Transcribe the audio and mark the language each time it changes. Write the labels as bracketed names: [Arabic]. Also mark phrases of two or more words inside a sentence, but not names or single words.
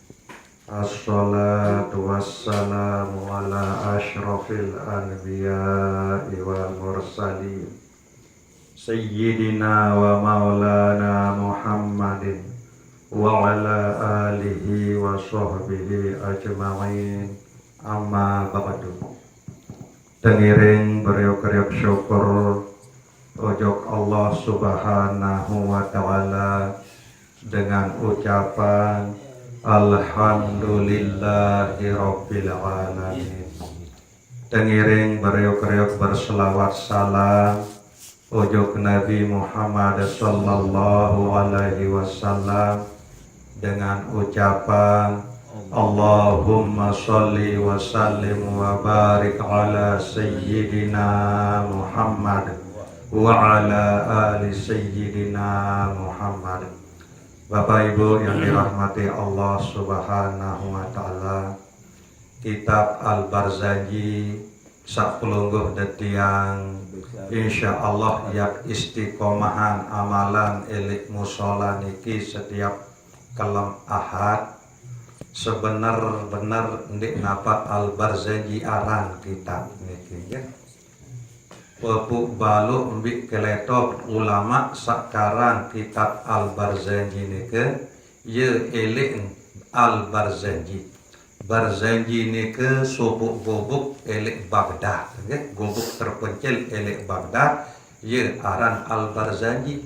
[Arabic] الصلاة والسلام على أشرف الأنبياء والمرسلين سيدنا ومولانا محمد وعلى آله وصحبه أجمعين. أما بعد. [Sasak] Tengiring beriuk-riuk syukur ojok Allah [Arabic] سبحانه وتعالى [Sasak] dengan ucapan [Arabic] الحمد لله رب العالمين. [Sasak] Tengiring beriuk-riuk berselawat salam ojok Nabi Muhammad [Arabic] صلى الله عليه وسلم [Sasak] dengan ucapan [Arabic] اللهم صل وسلم وبارك على سيدنا محمد وعلى آل سيدنا محمد. [Indonesian] Bapak Ibu yang dirahmati [Arabic] الله سبحانه وتعالى, [Sasak] kitab Al-Barzanji sapulungguh detiang insyaallah yak istiqomahan amalan elik musola niki setiap kelam ahad. Sebenar-benar ndik napa Al-Barzanji aran kitab niki ya. Pepuk balu mbik keletok ulama sakaran kitab Al-Barzanji nike ye elik Al-Barzanji. Barzanji nike sobuk gobuk elik Baghdad ya, gobuk terpencil elik Baghdad ye aran Al-Barzanji.